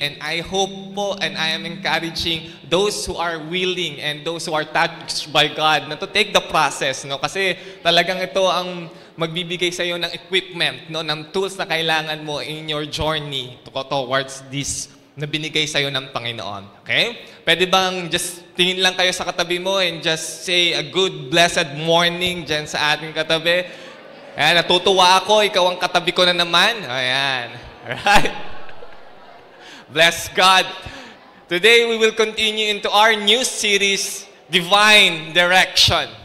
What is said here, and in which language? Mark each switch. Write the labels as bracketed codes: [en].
[en] And I hope po, and I am encouraging those who are willing and those who are touched by God na to take the process. No? [tl] Kasi talagang ito ang magbibigay sa iyo ng equipment, no? Ng tools na kailangan mo [en] in your journey towards this [tl] na binigay sa'yo ng Panginoon. Okay? Pwede bang just tingin lang kayo sa katabi mo [en] and just say a good, blessed morning [tl] dyan sa ating katabi? Ayan, natutuwa ako. Ikaw ang katabi ko na naman. [en] Ayan. Alright? Bless God. Today, we will continue into our new series, Divine Direction.